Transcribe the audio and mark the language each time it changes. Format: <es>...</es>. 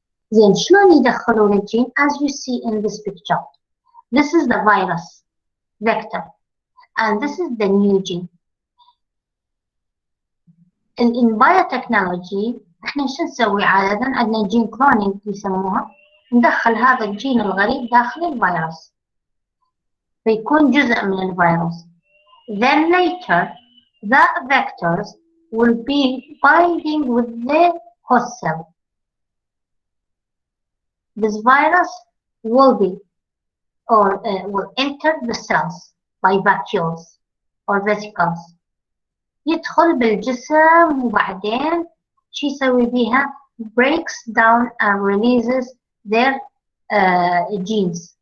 <ar>زين، شلون يدخلون الجين؟</ar> <en>As you see in this picture, this is the virus vector and this is the new gene. In biotechnology</en> <ar>احنا شو نسوي عادة؟ عندنا جين كلونينج يسموها، ندخل هذا الجين الغريب داخل الفيروس فيكون جزء من الفيروس.</ar> <en>Then later the vectors will be binding with the host cell. This virus will be or will enter the cells by vacuoles or vesicles.</en> <ar>يدخل بالجسم وبعدين شو يسوي بيها؟</ar> <en>breaks down and releases their genes.</en>